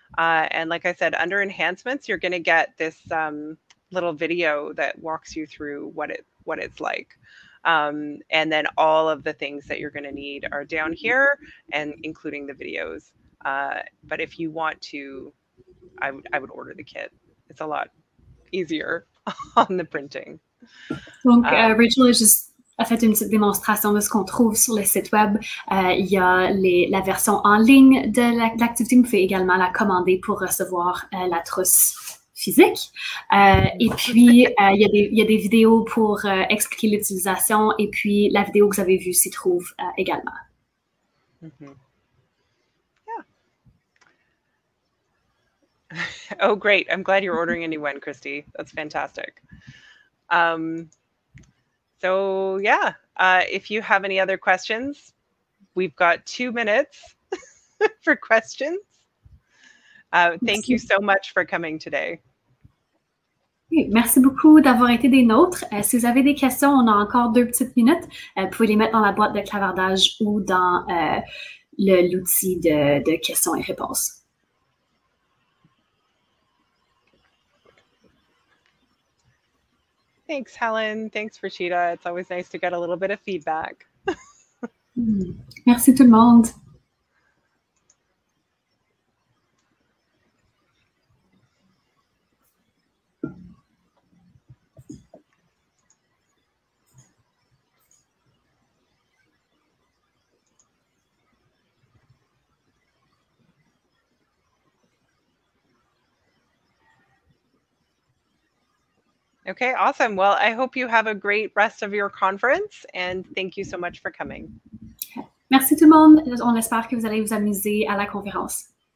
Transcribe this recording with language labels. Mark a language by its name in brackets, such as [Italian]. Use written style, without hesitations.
[English] And like I said, under enhancements, you're going to get this little video that walks you through what it's like. And then all of the things that you're going to need are down here, and including the videos. But if you want to, I would order the kit. It's a lot easier on the printing. [French] Donc, Rachel a fait une petite démonstration de ce qu'on trouve sur le site web. Il y a la version en ligne de l'activité. Vous pouvez également la commander pour recevoir la trousse physique. Et puis, il y a des vidéos pour expliquer l'utilisation, et puis la vidéo que vous avez vue s'y trouve également. Mm-hmm. [English] Yeah. Oh, great. I'm glad you're ordering a new one, Christy. That's fantastic. So yeah, if you have any other questions, we've got 2 minutes for questions. Thank you so much for coming today. [French] Merci beaucoup d'avoir été des nôtres. Si vous avez des questions, on a encore 2 petites minutes. Vous pouvez les mettre dans la boîte de clavardage ou dans l'outil de questions et réponses. [English] Thanks, Helen. Thanks, Rashida. It's always nice to get a little bit of feedback. [French] Merci tout le monde. [English] Okay, awesome. Well, I hope you have a great rest of your conference, and thank you so much for coming. [French] Merci tout le monde. On espère que vous allez vous amuser à la conférence.